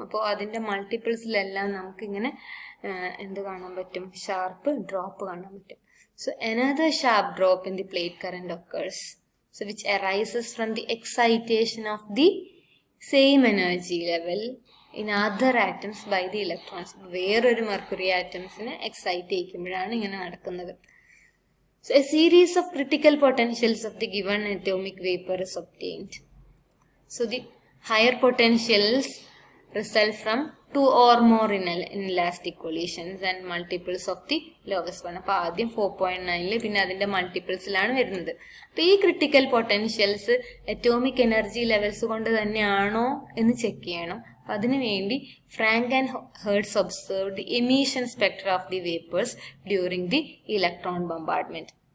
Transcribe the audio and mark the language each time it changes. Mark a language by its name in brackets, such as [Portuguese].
[Malayalam] അപ്പോൾ അതിൻ്റെ മൾട്ടിപ്പിൾസിലെല്ലാം നമുക്കിങ്ങനെ എന്ത് കാണാൻ പറ്റും, ഷാർപ്പ് ഡ്രോപ്പ് കാണാൻ പറ്റും. [English] So another sharp drop in the plate current occurs, so which arises from the excitation of the same energy level in other atoms by the electrons. [Malayalam] വേറൊരു mercury ആറ്റംസിനെ excite ചെയ്യിക്കുമ്പോഴാണ് ഇങ്ങനെ നടക്കുന്നത്. [English] So a series of critical potentials of the given atomic vapor is obtained. So the higher potentials result from 2 or more inelastic collisions and multiples of the lowest one. [Malayalam] അപ്പോൾ ആദ്യം 4.9 പിന്നെ അതിൻ്റെ മൾട്ടിപ്പിൾസിലാണ് വരുന്നത്. അപ്പോൾ ഈ critical potentials atomic energy levels കൊണ്ട് തന്നെയാണോ എന്ന് ചെക്ക് ചെയ്യണം. അപ്പം അതിനു വേണ്ടി [English] Franck and Hertz observe the emission spectra of the vapours during the electron bombardment.